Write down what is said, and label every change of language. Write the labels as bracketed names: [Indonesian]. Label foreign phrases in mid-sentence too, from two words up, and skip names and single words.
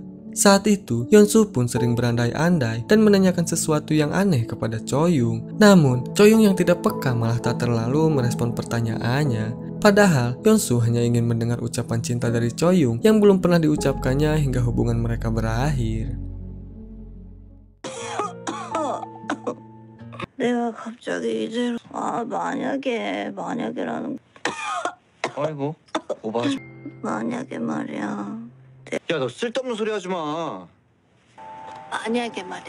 [Indonesian] Saat itu, Yeonsu pun sering berandai-andai dan menanyakan sesuatu yang aneh kepada Choyung. Namun, Choyung yang tidak peka malah tak terlalu merespon pertanyaannya. Padahal, Yeonsu hanya ingin mendengar ucapan cinta dari Choyung yang belum pernah diucapkannya hingga hubungan mereka berakhir. [Korean] 내가 갑자기 이대로 만약에라는 아이고 오버하지. 만약에 말이야. 야 너 쓸데없는 소리 하지 마. 만약에 말이야.